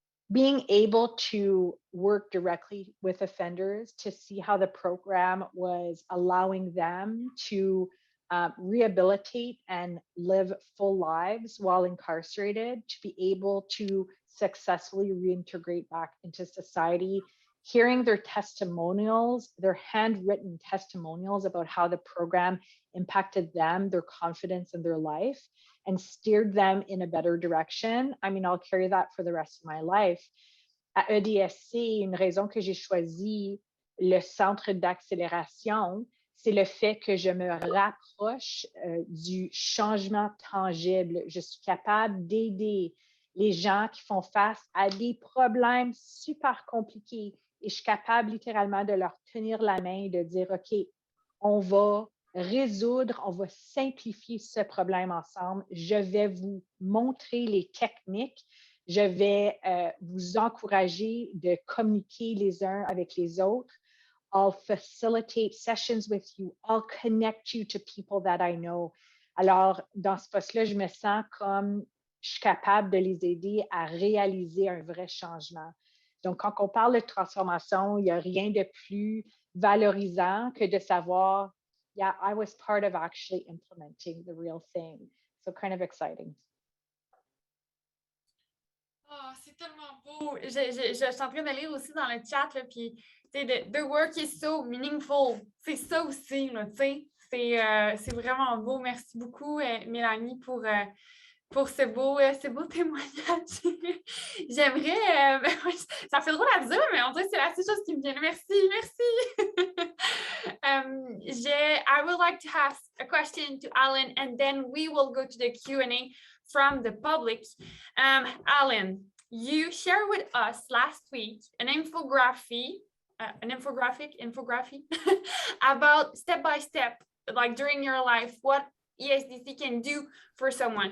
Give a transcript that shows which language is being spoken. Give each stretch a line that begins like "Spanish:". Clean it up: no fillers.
English: Being able to work directly with offenders to see how the program was allowing them to rehabilitate and live full lives while incarcerated, to be able to successfully reintegrate back into society, hearing their testimonials, their handwritten testimonials about how the program impacted them, their confidence in their life, and steered them in a better direction. I mean, I'll carry that for the rest of my life.
French: À EDSC, une raison que j'ai choisi le centre d'accélération, c'est le fait que je me rapproche du changement tangible. Je suis capable d'aider les gens qui font face à des problèmes super compliqués et je suis capable littéralement de leur tenir la main et de dire, OK, on va résoudre, on va simplifier ce problème ensemble. Je vais vous montrer les techniques. Je vais vous encourager de communiquer les uns avec les autres.
English: I'll facilitate sessions with you. I'll connect you to people that I know.
French: Alors, dans ce poste-là, je me sens comme je suis capable de les aider à réaliser un vrai changement. Donc, quand on parle de transformation, il n'y a rien de plus valorisant que de savoir,
English: yeah, I was part of actually implementing the real thing. So kind of exciting.
French: Oh, c'est tellement beau. Je suis en train de lire aussi dans le chat, là, puis
English: the work is so meaningful.
French: C'est ça aussi, là, tu sais. C'est vraiment beau. Merci beaucoup, Mélanie, pour ce beau témoignage. J'aimerais... ça fait drôle à dire, mais on dirait que c'est la seule chose qui me vient. Merci.
English: I would like to ask a question to Allan, and then we will go to the Q&A from the public. Allan, you shared with us last week an infographic about step-by-step, like during your life, what ESDC can do for someone.